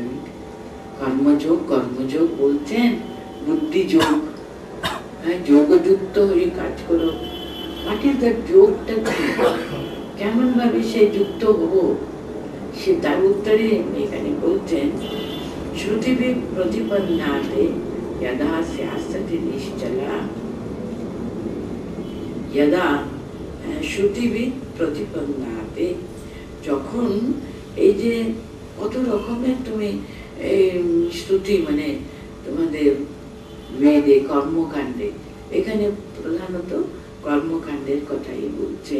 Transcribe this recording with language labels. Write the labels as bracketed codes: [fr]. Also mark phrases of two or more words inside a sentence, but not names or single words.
[bn] কর্মযোগ, কর্মযোগ বলছেন, বুদ্ধি যোগ, যোগযুক্ত হয়ে কাজ করো। [en] what is that [bn] যোগটা? কেমন ভাবে সে যুক্ত হব, সে তার উত্তরে এখানে বলছেন, [sa] श्रुतिविद प्रतिपन्नाते यदा स्यास्यति निश्चला, यदा श्रुतिविद प्रतिपन्नाते, [bn] যখন এই যে কত রকমের তুমি শ্রুতি, মানে তোমাদের বেদে কর্মকাণ্ডে, এখানে প্রধানত কর্মকাণ্ডের কথাই বলছেন।